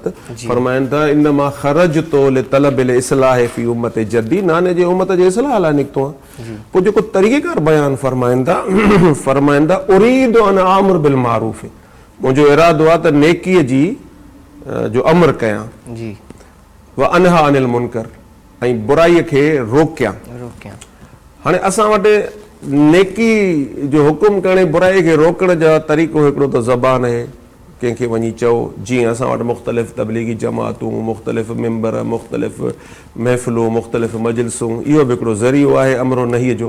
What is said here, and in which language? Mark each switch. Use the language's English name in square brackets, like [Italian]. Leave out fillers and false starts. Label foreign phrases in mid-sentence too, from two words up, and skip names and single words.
[Sindhi] फ़रमाइनि था [Arabic] إنما خرجت لطلب الإصلاح في أمة جدي, [Sindhi] नाने जे उम्मत जे इस्लाह लाइ निकितो आहे। पोइ जेको तरीक़ेकार बयानु फ़रमाइनि था [Arabic] أريد أن آمر بالمعروف, [Sindhi] मुंहिंजो इरादो आहे त नेकीअ जी जो अमर कयां, [Arabic] وأنهى عن المنكر, [Sindhi] ऐं बुराईअ खे रोकियां। हाणे असां वटि नेकी जो हुकुम करण, बुराई खे रोकण जा तरीक़ो हिकिड़ो त ज़बान आहे, कंहिंखे वञी चओ, जीअं असां वटि मुख़्तलिफ़ तबलीगी जमातूं, मुख़्तलिफ़ मिंबर, मुख़्तलिफ़ महफ़िलूं, मुख़्तलिफ़ मजलिसूं, इहो बि हिकिड़ो ज़रियो आहे अमरो नहीअ जो।